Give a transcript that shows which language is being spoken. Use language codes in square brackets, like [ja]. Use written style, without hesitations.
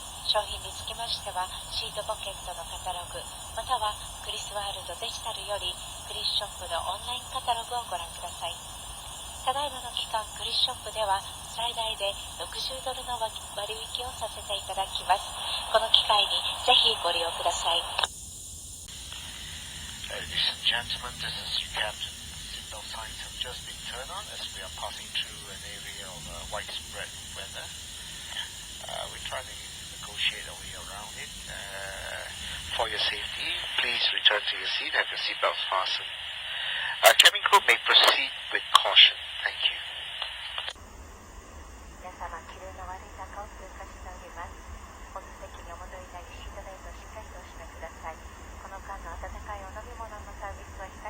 [ja] 商品につきましては、シートポケットのカタログ、またはクリスワールドデジタルよりクリスショップのオンラインカタログをご覧ください。ただいまの期間、クリスショップでは最大で$60の割引をさせていただきます。この機会にぜひご利用ください。 [en] Ladies and gentlemen, this is your captain. Seatbelt signs have just been turned on as we are passing through an area of widespread weather. We're trying to negotiate our way around it. For your safety, please return to your seat. Have your seatbelts fastened. Cabin crew may proceed with caution. Thank you. [ja] 皆様、気流の悪い中を通過しております。お座席にお戻りになり、シートベルトをしっかりとお締めください。この間の温かいお飲み物のサービスは